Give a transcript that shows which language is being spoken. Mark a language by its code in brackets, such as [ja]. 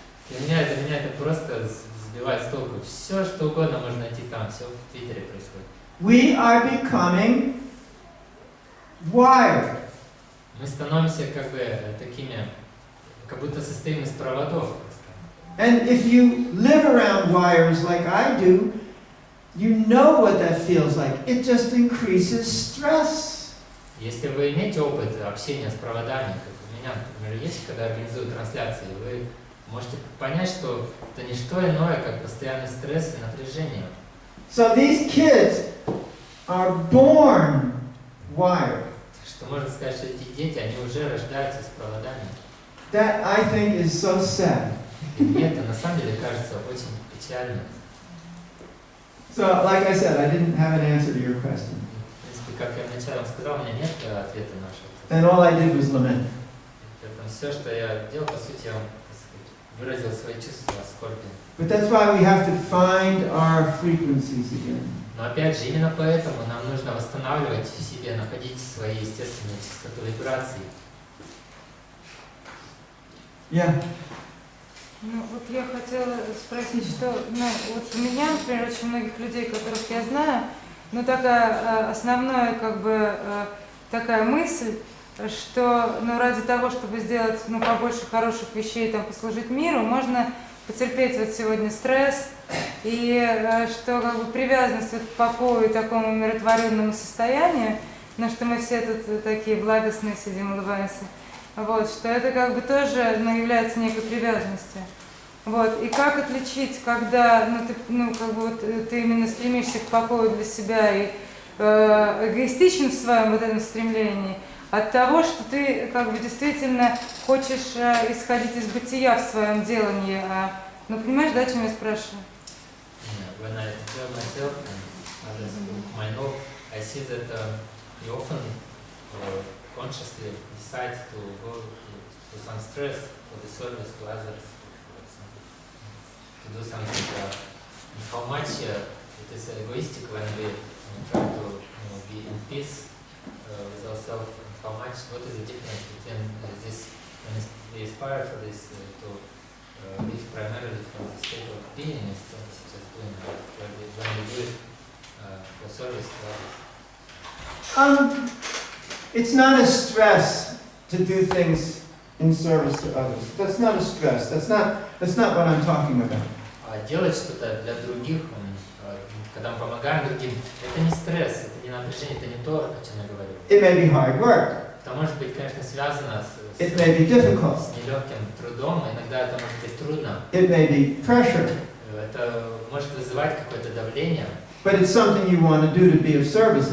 [ru] Для меня это просто сбивает с толку. Все, что угодно можно найти там, все в Твиттере происходит. [en] We are becoming wired. [ru] Мы становимся как бы такими, как будто состоим из проводов. [en] And if you live around wires like I do, you know what that feels like. It just increases stress. [ru] Если вы имеете опыт общения с проводами, как у меня, например, есть, когда организую трансляции, вы можете понять, что это не что иное, как постоянный стресс и напряжение. [en] So these kids are born wired. [ru] Что можно сказать, что эти дети, они уже рождаются с проводами. [en] That, I think, is so sad. [ru] И это на самом деле кажется очень печально. [en] So, like I said, I didn't have an answer to your question. [ru] В принципе, как я вначале вам сказал, у меня нет ответа на что. [en] And all I did was lament. [ru] Поэтому все, что я делал, по сути, я вам, так сказать, выразил свои чувства скорби. [en] But that's why we have to find our frequencies again. [ru] Но опять же, именно поэтому нам нужно восстанавливать в себе, находить свои естественные частоты вибраций. [en] Yeah. [ru] Ну, вот я хотела спросить, что, вот у меня, например, очень многих людей, которых я знаю, такая основная, такая мысль, что, ради того, чтобы сделать, побольше хороших вещей, послужить миру, можно потерпеть вот сегодня стресс, и что, привязанность вот к покою и такому умиротворенному состоянию, что мы все тут такие благостные сидим, улыбаемся. Вот, что это тоже является некой привязанностью. Вот, и как отличить, когда ты именно стремишься к покою для себя и эгоистичен в своем вот этом стремлении, от того, что ты действительно хочешь исходить из бытия в своем делании. Понимаешь, да, о чем я спрашиваю? [en] When I observe myself and others whom I know, I see that you often consciously decide to go to some stress for the service to others, to do something. How much it is egoistic when we try to be in peace with ourselves. How much? What is the difference between this when we aspire for this to live primarily from the state of being instead of just doing it when we do it for service to others? It's not a stress to do things in service to others. That's not a stress. That's not what I'm talking about. [ru] Делать что-то для других, когда мы помогаем другим, это не стресс, это не напряжение, это не то, о чем я говорю. [en] It may be hard work. [ru] Это может быть, конечно, связано [en] It may be difficult. [ru] с нелегким трудом, иногда это может быть трудно. [en] It may be pressure. [ru] Это может вызывать какое-то давление. [en] But it's something you want to do to be of service.